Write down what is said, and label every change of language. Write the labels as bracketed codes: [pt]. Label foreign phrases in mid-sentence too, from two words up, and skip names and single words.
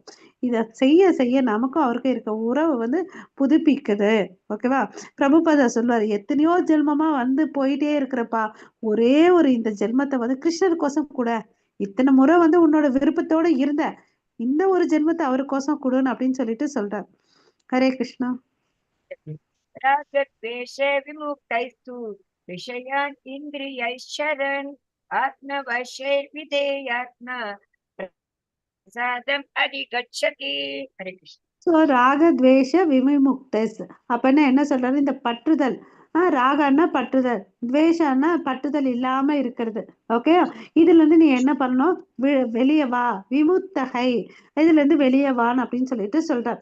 [ta] இத செய்ய செய்ய நமக்கும் அவருக்கும் இருக்க உறவு வந்து புதுப்பிக்குது. ஓகேவா? பிரபுபாதா சொல்லுவாரு, எத்தனையோ ஜென்மமா வந்து போயிட்டே இருக்கிறப்பா, ஒரே ஒரு இந்த ஜென்மத்தை வந்து கிருஷ்ணருக்கோசம் கூட. இத்தனை முறை வந்து உன்னோட விருப்பத்தோட இருந்த, இந்த ஒரு ஜென்மத்தை அவருக்கோசம் கொடுன்னு அப்படின்னு சொல்லிட்டு சொல்றார். ஹரே கிருஷ்ணா. [sa] रागद्वेषे विमुक्तैस्तु विषयान् इन्द्रियैश्चरन् आत्मवशे विधेयात्मा प्रसादम् अधिगच्छति. हरे कृष्ण. [ta] ஸோ [sa] राग द्वेष विमुक्तस् [ta] அப்படின்னா என்ன சொல்றாரு? இந்த பற்றுதல், ராகன்னா பற்றுதல், துவேஷன்னா பற்றுதல் இல்லாம இருக்கிறது. ஓகே, இதுல இருந்து நீ என்ன பண்ணணும்? வெளியே வா, விமுக்தகை, இதுல இருந்து வெளியே வான்னு அப்படின்னு சொல்லிட்டு சொல்றார்.